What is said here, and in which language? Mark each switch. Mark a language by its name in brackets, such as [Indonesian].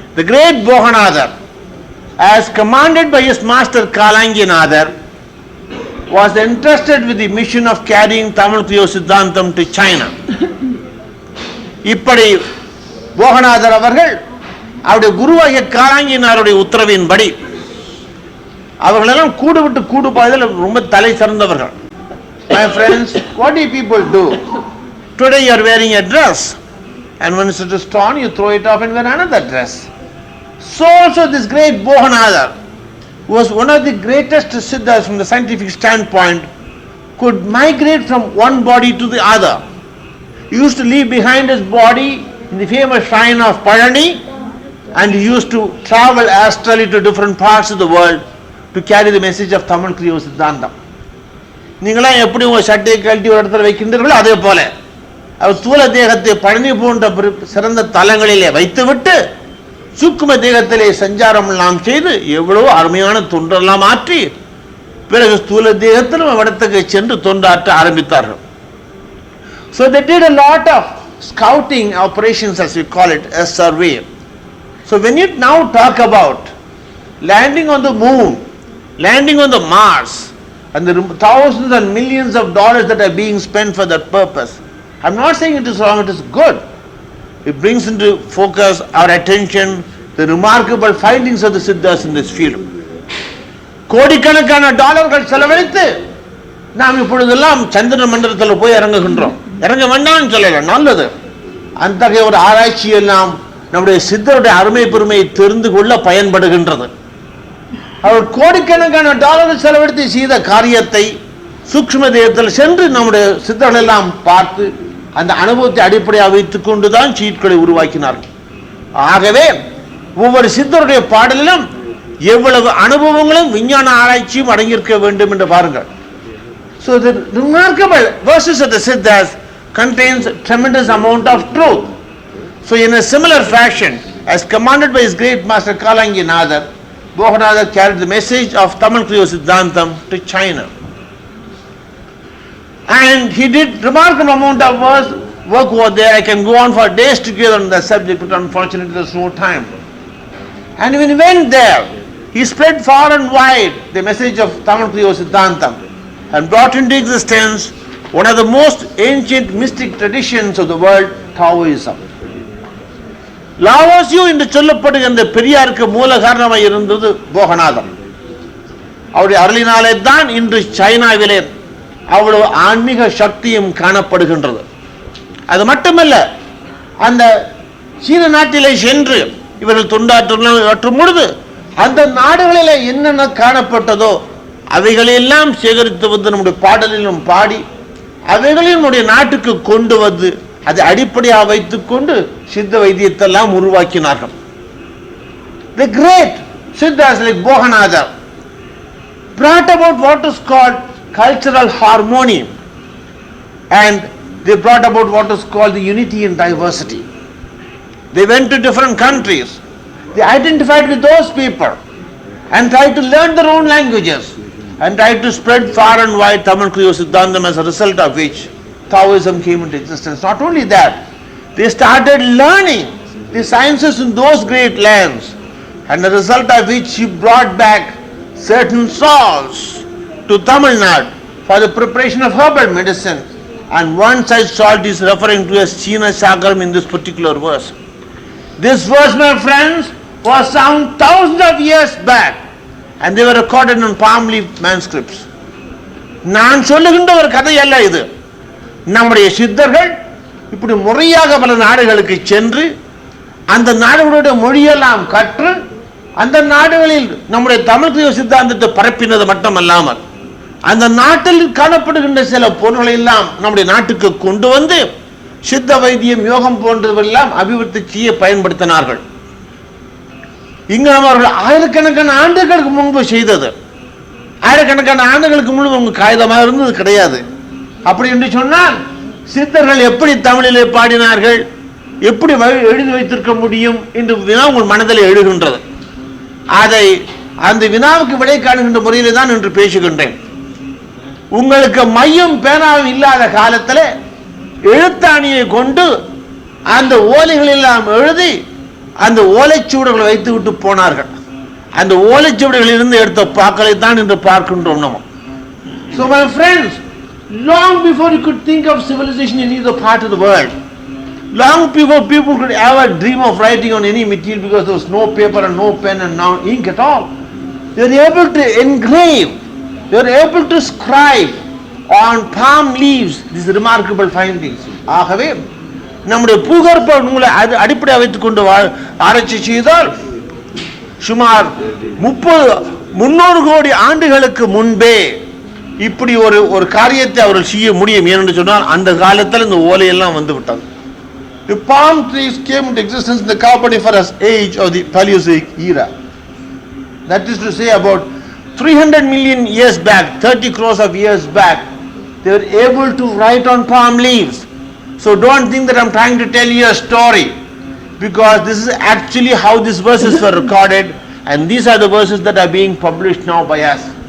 [English] the great Bohanatha, as commanded by his master Kalanginatha, was entrusted with the mission of carrying Tamil Kriya Siddhantam to China. [Tamil] இப்படி போகநாதர் அவர்கள் அவருடைய குருவாகிய காலாங்கினாருடைய உத்தரவின்படி அவர்களெல்லாம் கூடு விட்டு கூடு பாய்தல் ரொம்ப தலை சிறந்தவர்கள். [English] My friends, what do people do? Today you are wearing a dress, and when it is torn, you throw it off and wear another dress. So also this great Bohanatha, who was one of the greatest siddhas from the scientific standpoint, could migrate from one body to the other. He used to leave behind his body in the famous shrine of Palani, and he used to travel astrally to different parts of the world to carry the message of Tamil Kriya Siddhantam. [Tamil] நீங்களாம் எப்படி உங்கள் சட்டையை கழட்டி ஒரு இடத்துல வைக்கின்றீர்களோ அதே போல அவர் தூல தேகத்தை பழனி போன்ற சிறந்த தலங்களிலே வைத்துவிட்டு சூக்கும தேகத்திலே சஞ்சாரம் எல்லாம் செய்து எவ்வளவோ அருமையான தொண்டெல்லாம் ஆற்றி பிறகு ஸ்தூல தேகத்திலும் இடத்துக்கு சென்று தொண்டாற்ற ஆரம்பித்தார்கள். [English] So they did a lot of scouting operations, as we call it, a survey. So when you now talk about landing on the moon, landing on the Mars, and the thousands and millions of dollars that are being spent for that purpose, I'm not saying it is wrong, it is good. It brings into focus our attention the remarkable findings of the Siddhas in this field. [Tamil] கோடிக்கணக்கான டாலர்கள் செலவழித்து நாம் இப்பொழுதெல்லாம் சந்திர மண்டலத்தில் போய் இறங்குகின்றோம். இறங்க வேண்டாம்னு சொல்லல, நல்லது. அத்தகைய ஒரு ஆராய்ச்சி எல்லாம் நம்முடைய சித்தருடைய அருமை பெருமையை தெரிந்து கொள்ள பயன்படுகின்றது. அவர் கோடிக்கணக்கான டாலர்கள் செலவழித்து செய்த காரியத்தை சூக்ஷ்ம தேகத்தில் சென்று நம்முடைய சித்தர்கள் எல்லாம் பார்த்து அந்த அனுபவத்தை அடிப்படையாக வைத்துக் கொண்டுதான் சீட்களை உருவாக்கினார்கள். ஆகவே ஒவ்வொரு சித்தருடைய பாடலிலும் எவ்வளவு அனுபவங்களும் விஞ்ஞான ஆராய்ச்சியும் அடங்கியிருக்க வேண்டும் என்று பாருங்கள். [English] So the remarkable verses of the Siddhas contains a tremendous amount of truth. So in a similar fashion, as commanded by his great master Kalanginatha, Bohanatha carried the message of Tamil Kriya Siddhantam to China. And he did remarkable amount of work over there. I can go on for days together on the subject, but unfortunately there's no time. And when he went there, he spread far and wide the message of Tamil Kriya Siddhantam and brought into existence one of the most ancient mystic traditions of the world, Taoism. [Tamil] லாவோசியோ என்று சொல்லப்படுகின்ற பெரியாருக்கு மூல காரணமாக இருந்தது போகநாதம். அவருடைய அருளினாலே தான் இன்று சைனாவிலே அவ்வளவு ஆன்மீக சக்தியும் காணப்படுகின்றது. அது மட்டுமல்ல, அந்த சீன நாட்டிலே சென்று இவர்கள் தொண்டாற்றும் பொழுது அந்த நாடுகளிலே என்னென்ன காணப்பட்டதோ அவைகளெல்லாம் சேகரித்து வந்து நம்முடைய பாடலிலும் பாடி அவைகளையும் நம்முடைய நாட்டுக்கு கொண்டு வந்து அதை அடிப்படையாக வைத்துக் கொண்டு சித்த வைத்தியத்தெல்லாம் உருவாக்கினார்கள். [English] The great Siddhas like Bohanatha brought about what is called cultural harmony, and they brought about what is called the unity in diversity. They went to different countries, they identified with those people and tried to learn their own languages and tried to spread far and wide Tamil Kriya Siddhantam, as a result of which Taoism came into existence. Not only that, they started learning the sciences in those great lands, and the result of which he brought back certain salts to Tamil Nadu for the preparation of herbal medicine, and one such salt is referring to as China Chakram in this particular verse. This verse, my friends, was found thousands of years back, and they were recorded in palm leaf manuscripts. [Tamil] நான் சொல்லுகின்ற ஒரு கதை அல்ல இது. நம்முடைய சித்தர்கள் இப்படி முறையாக பல நாடுகளுக்கு சென்று அந்த நாடுகளுடைய மொழியெல்லாம் கற்று அந்த நாடுகளில் நம்முடைய தமிழ் கிரியா சித்தாந்தத்தை பரப்பினது மட்டுமல்லாமல் அந்த நாட்டில் காணப்படுகின்ற சில பொருள்களை எல்லாம் நம்முடைய நாட்டுக்கு கொண்டு வந்து சித்த வைத்தியம், யோகம் போன்றவெல்லாம் அபிவிருத்தி செய்ய பயன்படுத்தினார்கள். இங்கு அவர்கள் ஆயிரக்கணக்கான ஆண்டுகளுக்கு முன்பு செய்தது, ஆயிரக்கணக்கான ஆண்டுகளுக்கு முன்பு உங்க காகிதமாக இருந்தது கிடையாது. அப்படி என்று சொன்னால் சித்தர்கள் எப்படி தமிழிலே பாடினார்கள், எப்படி எழுதி வைத்திருக்க முடியும் என்று வினா உங்கள் மனதில் எழுகின்றது. அதை அந்த வினாவுக்கு விடை காணுகின்ற முறையிலே தான் என்று பேசுகின்றேன். உங்களுக்கு மையும் பேனாவும் இல்லாத காலத்தில் எழுத்தாணியை கொண்டு அந்த ஓலைகள் எல்லாம் எழுதி அந்த ஓலைச்சுவடுகளை வைத்து விட்டு போனார்கள். அந்த ஓலைச்சுவடுகளில் இருந்து எடுத்த பாக்களை தான் இன்று பார்க்கின்றோம் நம்ம. [English] So my friends, long before you could think of civilization in either part of the world, long before people could ever dream of writing on any material, because there was no paper and no pen and no ink at all, they were able to engrave, they were able to scribe on palm leaves these remarkable findings. [Tamil] ஆகவே நம்முடைய பூகற்ப நூலை அடிப்படையாக வைத்துக் கொண்டு ஆராய்ச்சி செய்தால் சுமார் 300 கோடி ஆண்டுகளுக்கு முன்பே இப்படி ஒரு காரியத்தை அவர்கள் செய்ய முடியும். ஏனென்று சொன்னால் அந்த காலத்தில் இந்த ஓலையெல்லாம் வந்து விட்டது. [English] The palm trees came into existence in the Carboniferous age of the Paleozoic era. That is to say, about 300 million years back, 30 crores of years back, they were able to write on palm leaves. So don't think that I'm trying to tell you a story, because this is actually how these verses were recorded, and these are the verses that are being published now by us.